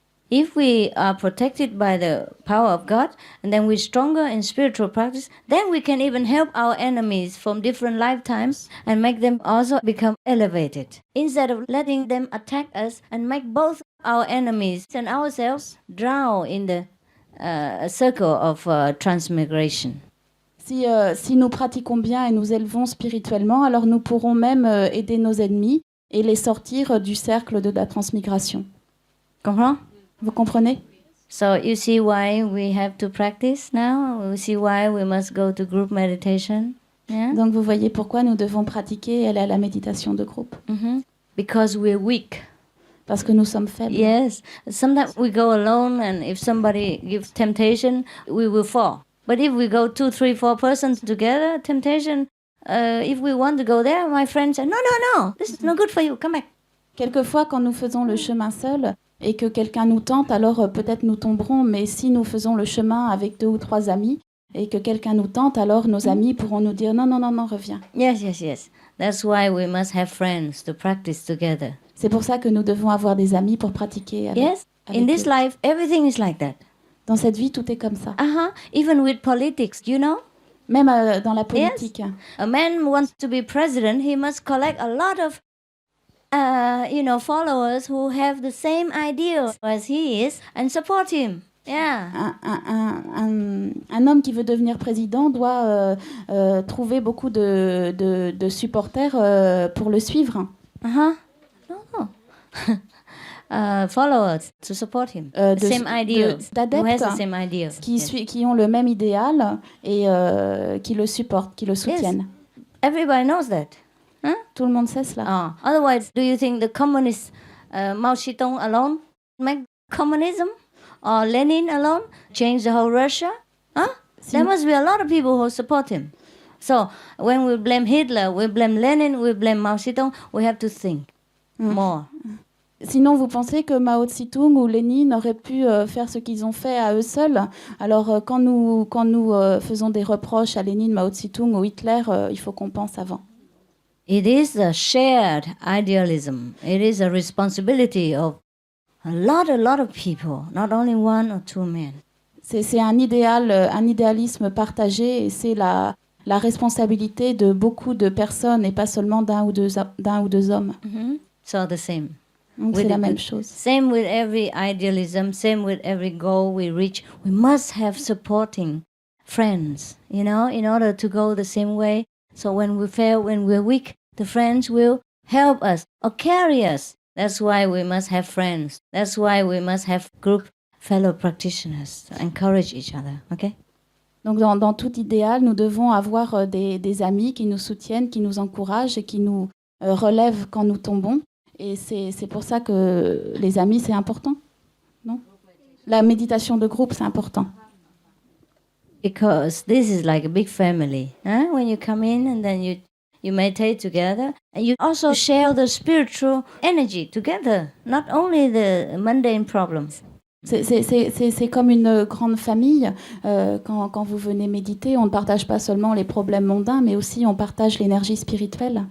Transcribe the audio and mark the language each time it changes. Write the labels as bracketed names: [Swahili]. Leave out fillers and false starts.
[English] If we are protected by the power of God, and then we're stronger in spiritual practice, then we can even help our enemies from different lifetimes and make them also become elevated. Instead of letting them attack us and make both our enemies and ourselves drown in the circle of transmigration. [French] Si nous pratiquons bien et nous élevons spirituellement, alors nous pourrons même aider nos ennemis et les sortir du cercle de la transmigration. Comprends? Vous comprenez? [English] So you see why we have to practice now? You see why we must go to group meditation? Yeah? [French] Donc vous voyez pourquoi nous devons pratiquer et aller à la méditation de groupe. [English] Because we're weak. [French] Parce que nous sommes faibles. [English] Yes. Sometimes we go alone and if somebody gives temptation, we will fall. But if we go 2, 3, 4 persons together, temptation, if we want to go there, my friend said, no, this is no good for you, come back. [French] Quelquefois, quand nous faisons le chemin seul et que quelqu'un nous tente, alors peut-être nous tomberons, mais si nous faisons le chemin avec 2 ou 3 amis et que quelqu'un nous tente, alors nos amis pourront nous dire non, reviens. [English] Yes. That's why we must have friends to practice together. [French] C'est pour ça que nous devons avoir des amis pour pratiquer avec, [English] yes, [French] avec [English] in this [French] eux. [English] life, everything is like that. [French] Dans cette vie, tout est comme ça. [English] Even with politics, you know? [French] Même dans la politique. [English] Yes. A man wants to be president, he must collect a lot of followers who have the same idea as he is and support him. Yeah. [French] Un homme qui veut devenir président doit trouver beaucoup de supporters pour le suivre. [English] No. Followers to support him. Same idea. Who has the same idea. [French] Qui ont le même idéal et qui le supportent, qui le soutiennent. [English] Yes. Everybody knows that. Huh? [French] Tout le monde sait cela. [English] Otherwise, do you think the communist Mao Zedong alone make communism? Or Lenin alone change the whole Russia? There must be a lot of people who support him. So when we blame Hitler, we blame Lenin, we blame Mao Zedong, we have to think more. [French] Sinon, vous pensez que Mao Tse-tung ou Lénine auraient pu faire ce qu'ils ont fait à eux seuls? Alors, quand nous faisons des reproches à Lénine, Mao Tse-tung ou Hitler, il faut qu'on pense avant. [English] It is a shared idealism. It is a responsibility of a lot of people, not only 1 or 2 men. [French] C'est un idéalisme partagé et c'est la responsabilité de beaucoup de personnes et pas seulement d'un ou deux hommes. [English] So the same. [French] Donc c'est la même chose. [English] Same with every idealism, same with every goal we reach. We must have supporting friends, in order to go the same way. So when we fail, when we're weak, the friends will help us or carry us. That's why we must have friends. That's why we must have group fellow practitioners to encourage each other, okay? [French] Donc dans tout idéal, nous devons avoir des amis qui nous soutiennent, qui nous encouragent et qui nous relèvent quand nous tombons. Et c'est pour ça que les amis, c'est important, non? La méditation de groupe, c'est important. [English] Because this is like a big family. Huh? When you come in and then you meditate together, and you also share the spiritual energy together, not only the mundane problems. [French] C'est comme une grande famille. Quand vous venez méditer, on ne partage pas seulement les problèmes mondains, mais aussi on partage l'énergie spirituelle.